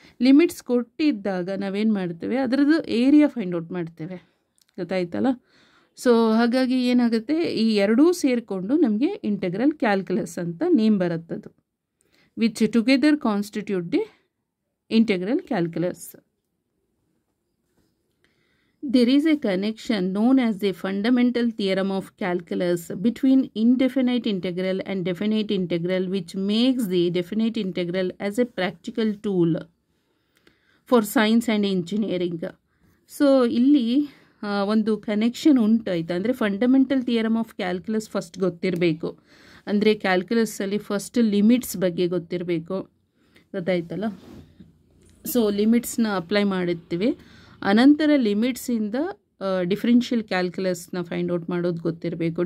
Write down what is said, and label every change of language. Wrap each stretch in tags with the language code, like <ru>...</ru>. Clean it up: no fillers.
<kn>Limits ಕೊಟ್ಟಿದ್ದಾಗ ನಾವೇನು ಮಾಡ್ತೇವೆ, ಅದರದ್ದು ಏರಿಯಾ ಫೈಂಡ್ ಔಟ್ ಮಾಡ್ತೇವೆ. ಗೊತ್ತಾಯ್ತಲ್ಲ. ಸೊ ಹಾಗಾಗಿ ಏನಾಗುತ್ತೆ, ಈ ಎರಡೂ ಸೇರಿಕೊಂಡು ನಮಗೆ ಇಂಟೆಗ್ರಲ್ ಕ್ಯಾಲ್ಕುಲಸ್ ಅಂತ name ಬರುತ್ತದು,</kn> <en>Which together constitute the integral calculus. There is a connection known as the fundamental theorem of calculus between indefinite integral and definite integral, which makes the definite integral as a practical tool for science and engineering.</en> <kn>So ಇಲ್ಲಿ ಒಂದು connection ಉಂಟಾಯ್ತು. ಅಂದರೆ fundamental theorem of calculus first ಗೊತ್ತಿರಬೇಕು. ಅಂದರೆ ಕ್ಯಾಲ್ಕುಲಸ್ಸಲ್ಲಿ first limits ಬಗ್ಗೆ ಗೊತ್ತಿರಬೇಕು, ಗೊತ್ತಾಯ್ತಲ್ಲ. So ಲಿಮಿಟ್ಸ್ನ apply ಮಾಡಿರ್ತೀವಿ, ಅನಂತರ ಲಿಮಿಟ್ಸಿಂದ ಡಿಫ್ರೆನ್ಷಿಯಲ್ ಕ್ಯಾಲ್ಕುಲಸ್ನ ಫೈಂಡ್ ಔಟ್ ಮಾಡೋದು ಗೊತ್ತಿರಬೇಕು.</kn>